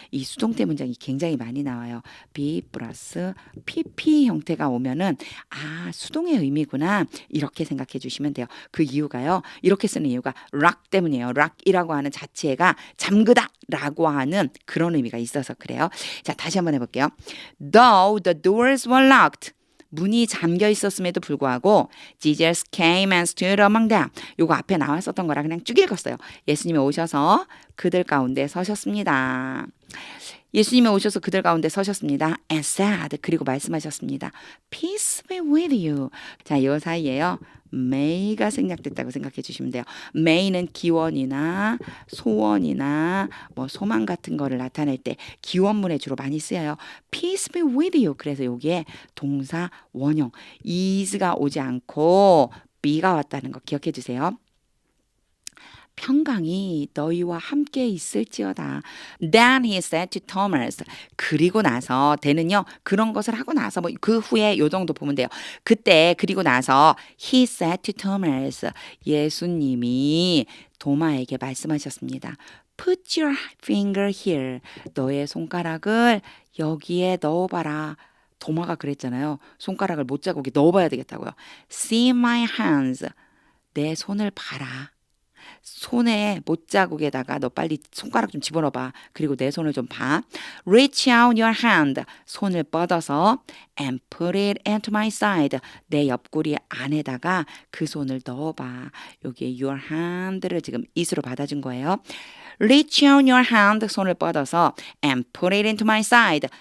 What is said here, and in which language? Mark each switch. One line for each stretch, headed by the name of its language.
Korean: 이 수동태 문장이 굉장히 많이 나와요. be 플러스 pp 형태가 오면은 아 수동의 의미구나 이렇게 생각해 주시면 돼요. 그 이유가요. 이렇게 쓰는 이유가 lock 때문이에요. lock이라고 하는 자체가 잠그다라고 하는 그런 의미가 있어서 그래요. 자 다시 한번 해볼게요.
English: Though the doors were locked
Korean: 문이 잠겨 있었음에도 불구하고
English: Jesus came and stood among them.
Korean: 요거 앞에 나왔었던 거라 그냥 쭉 읽었어요. 예수님이 오셔서 그들 가운데 서셨습니다. 예수님이 오셔서 그들 가운데 서셨습니다.
English: And said
Korean: 그리고 말씀하셨습니다.
English: Peace be with you.
Korean: 자, 이 사이에요. may가 생략됐다고 생각해 주시면 돼요. may는 기원이나 소원이나 뭐 소망 같은 거를 나타낼 때 기원문에 주로 많이 쓰여요.
English: Peace be with you.
Korean: 그래서 여기에 동사 원형 is가 오지 않고 be가 왔다는 거 기억해 주세요. 평강이 너희와 함께 있을지어다.
English: Then he said to Thomas.
Korean: 그리고 나서 대는요. 그런 것을 하고 나서 뭐 그 후에 요 정도 보면 돼요. 그때 그리고 나서
English: he said to Thomas.
Korean: 예수님이 도마에게 말씀하셨습니다.
English: Put your finger here.
Korean: 너의 손가락을 여기에 넣어봐라. 도마가 그랬잖아요. 손가락을 못자국에 넣어봐야 되겠다고요.
English: See my hands.
Korean: 내 손을 봐라. 손에 못자국에다가 너 빨리 손가락 좀 집어넣어봐. 그리고 내 손을 좀 봐.
English: Reach out your hand.
Korean: 손을 뻗어서
English: and put it into my side.
Korean: 내 옆구리 안에다가 그 손을 넣어봐. 여기에 your hand를 지금 it으로 받아준 거예요.
English: Reach out your hand.
Korean: 손을 뻗어서
English: and put it into my side.